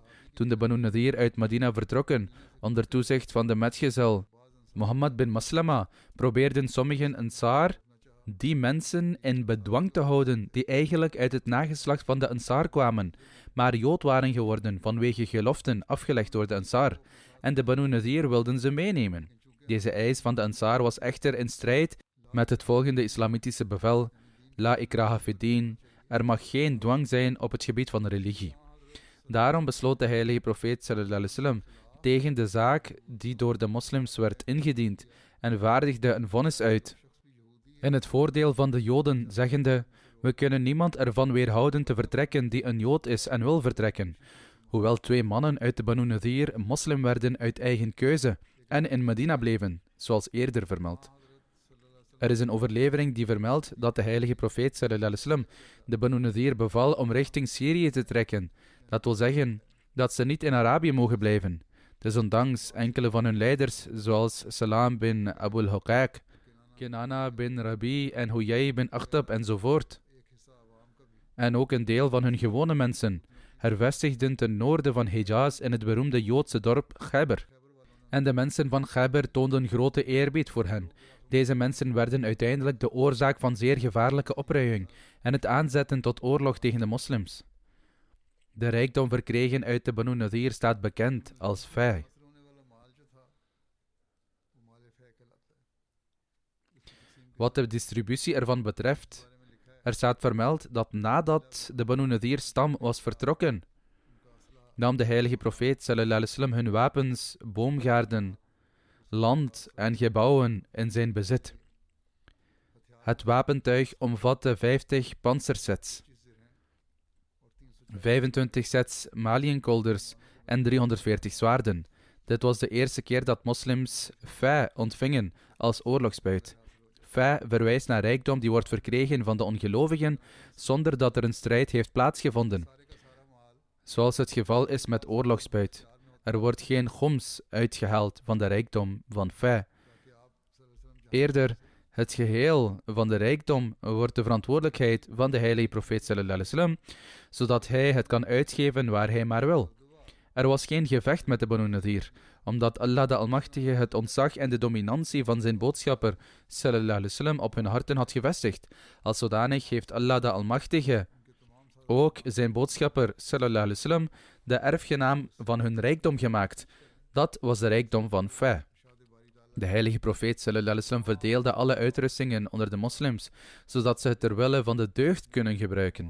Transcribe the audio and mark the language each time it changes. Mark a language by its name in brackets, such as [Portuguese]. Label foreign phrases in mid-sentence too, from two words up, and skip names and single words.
[Dutch] Toen de Banu Nadir uit Medina vertrokken, onder toezicht van de metgezel Mohammed bin Maslama, probeerden sommigen Ansar die mensen in bedwang te houden die eigenlijk uit het nageslacht van de Ansar kwamen, maar Jood waren geworden vanwege geloften afgelegd door de Ansar, en de Banu Nadir wilden ze meenemen. Deze eis van de Ansar was echter in strijd met het volgende islamitische bevel: [Arabic] لا إكراه في الدين, [Dutch] er mag geen dwang zijn op het gebied van religie. Daarom besloot de heilige profeet [Arabic] صلى الله عليه وسلم [Dutch] tegen de zaak die door de moslims werd ingediend en vaardigde een vonnis uit in het voordeel van de Joden, zeggende: we kunnen niemand ervan weerhouden te vertrekken die een Jood is en wil vertrekken. Hoewel 2 mannen uit de Banu Nadir moslim werden uit eigen keuze en in Medina bleven, zoals eerder vermeld. Er is een overlevering die vermeldt dat de heilige profeet [Arabic] صلى الله عليه وسلم [Dutch] de Banu Nadir beval om richting Syrië te trekken. Dat wil zeggen dat ze niet in Arabië mogen blijven. Desondanks enkele van hun leiders, zoals Salam bin Abul Huqaq, Kinana bin Rabi en Huyay bin Akhtab enzovoort, en ook een deel van hun gewone mensen, hervestigden ten noorden van Hijaz in het beroemde Joodse dorp Khyber. En de mensen van Khyber toonden grote eerbied voor hen. Deze mensen werden uiteindelijk de oorzaak van zeer gevaarlijke opruiing en het aanzetten tot oorlog tegen de moslims. De rijkdom verkregen uit de Banu Nadir staat bekend als fai. Wat de distributie ervan betreft, er staat vermeld dat nadat de Banu Nadir stam was vertrokken, nam de heilige profeet [Arabic] صلى الله عليه وسلم [Dutch] hun wapens, boomgaarden, land en gebouwen in zijn bezit. Het wapentuig omvatte 50 panzersets, 25 sets maliënkolders en 340 zwaarden. Dit was de eerste keer dat moslims fai ontvingen als oorlogsbuit. Fai verwijst naar rijkdom die wordt verkregen van de ongelovigen zonder dat er een strijd heeft plaatsgevonden. Zoals het geval is met oorlogsbuit. Er wordt geen khoms uitgehaald van de rijkdom van fai. Eerder, het geheel van de rijkdom wordt de verantwoordelijkheid van de heilige profeet [Arabic] صلى الله عليه وسلم, [Dutch] zodat hij het kan uitgeven waar hij maar wil. Er was geen gevecht met de Banu Nadir, omdat Allah de Almachtige het ontzag en de dominantie van zijn boodschapper [Arabic] صلى الله عليه وسلم [Dutch] op hun harten had gevestigd. Als zodanig heeft Allah de Almachtige ook zijn boodschapper [Arabic] صلى الله عليه وسلم [Dutch] de erfgenaam van hun rijkdom gemaakt. Dat was de rijkdom van Fa. De heilige profeet [Arabic] صلى الله عليه وسلم [Dutch] verdeelde alle uitrustingen onder de moslims, zodat ze het ter wille van de deugd kunnen gebruiken.